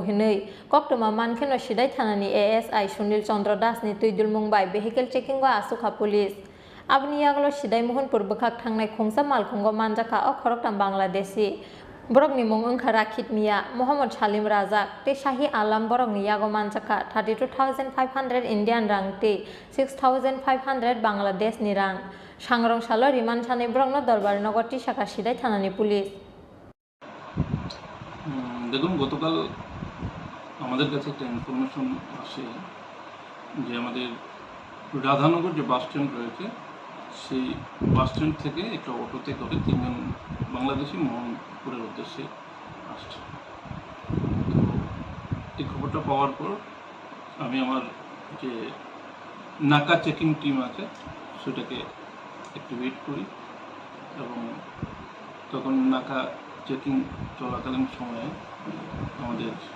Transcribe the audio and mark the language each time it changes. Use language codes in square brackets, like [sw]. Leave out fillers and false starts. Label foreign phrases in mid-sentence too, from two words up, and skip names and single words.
[trp] हिनै कक्टमा मानखेनो सिदाय थानानि ASI सुनील चंद्र दासनि तैदुल मुंबाय [en] vehicle checking [trp] आसुखा पुलिस आबनि यागलो सिदाय महनपुर बोखाक थांनाय खुंसा मालखुंग मानजाखा खरकटाम बांलादेशी बरकनि मुं ओंखा राखित मिया मोहम्मद सालिम राजाक ते शाही आलम बरकनि यागो मानजाखा 32,500 इन्डियान रां ते 6,500 बांलादेशनि रां सांग्रंसाल रिमान सानै ब्रंनो दरबार नगरति साखा सिदाय थानानि पुलिस [bn] দেখুন গতকাল আমাদের কাছে একটা ইনফরমেশন আসে যে আমাদের রাধানগর যে বাস স্ট্যান্ড রয়েছে সেই [en] bus stand [bn] থেকে একটা অটোতে করে তিনজন বাংলাদেশি মোহনপুরের উদ্দেশ্যে আসছে তো এই খবরটা পাওয়ার পর আমি আমার যে নাকা [en] checking team [bn] আছে সেটাকে অ্যাক্টিভেট করি এবং তখন নাকা চেকিং চলাকালীন সময়ে আমাদের